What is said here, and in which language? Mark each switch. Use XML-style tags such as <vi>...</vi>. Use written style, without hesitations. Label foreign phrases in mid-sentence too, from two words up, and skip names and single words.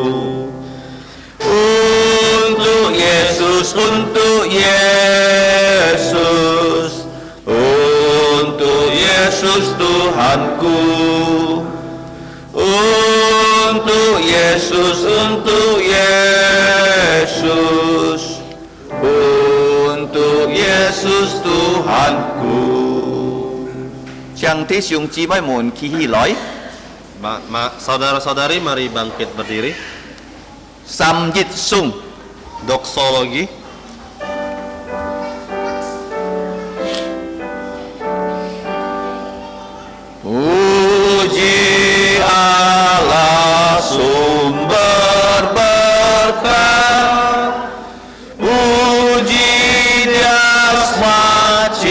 <id>Untuk Yesus, untuk Yesus, untuk Yesus Tuhanku, untuk Yesus, untuk Yesus, untuk Yesus Tuhanku.</id> <yue>向弟兄姊妹們企起來，</yue> <id>Saudara-saudari, mari bangkit berdiri.</id> <yue>三一頌</yue> <id>Doksologi. Puji Allah sumber berkat, puji Dia semua</id>